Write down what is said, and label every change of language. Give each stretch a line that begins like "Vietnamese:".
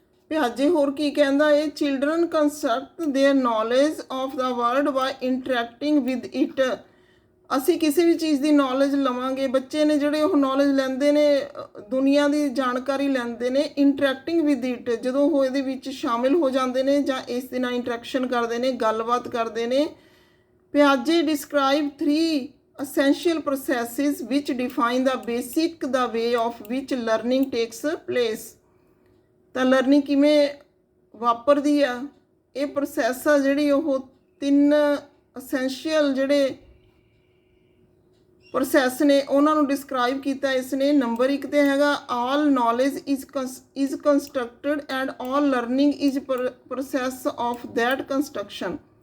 Punjabi: ਪਿਆਜੇ ਹੋਰ ਕੀ ਕਹਿੰਦਾ ਹੈ,
English: Children construct their knowledge of the world by interacting with it.
Punjabi: ਅਸੀਂ ਕਿਸੇ ਵੀ ਚੀਜ਼ ਦੀ ਨੌਲੇਜ ਲਵਾਂਗੇ, ਬੱਚੇ ਨੇ ਜਿਹੜੇ ਉਹ ਨੌਲੇਜ ਲੈਂਦੇ ਨੇ, ਦੁਨੀਆ ਦੀ ਜਾਣਕਾਰੀ ਲੈਂਦੇ ਨੇ
English: interacting with it,
Punjabi: ਜਦੋਂ ਉਹ ਇਹਦੇ ਵਿੱਚ ਸ਼ਾਮਿਲ ਹੋ ਜਾਂਦੇ ਨੇ ਜਾਂ ਇਸ ਦੇ ਨਾਲ ਇੰਟਰੈਕਸ਼ਨ ਕਰਦੇ ਨੇ, ਗੱਲਬਾਤ ਕਰਦੇ ਨੇ।
English: ਪਿਆਜੇ describe 3 essential processes which define the basic the way of which learning takes place।
Punjabi: ਤਾਂ ਲਰਨਿੰਗ ਕਿਵੇਂ ਵਾਪਰਦੀ ਆ, ਇਹ ਪ੍ਰੋਸੈਸ ਆ ਜਿਹੜੀ ਉਹ 3 ਅਸੈਂਸ਼ੀਅਲ ਜਿਹੜੇ ਪ੍ਰੋਸੈਸ ਨੇ ਉਹਨਾਂ ਨੂੰ ਡਿਸਕ੍ਰਾਈਬ ਕੀਤਾ ਇਸ ਨੇ। ਨੰਬਰ 1 ਤੇ ਹੈਗਾ
English: All knowledge is constructed and all learning is process of that construction.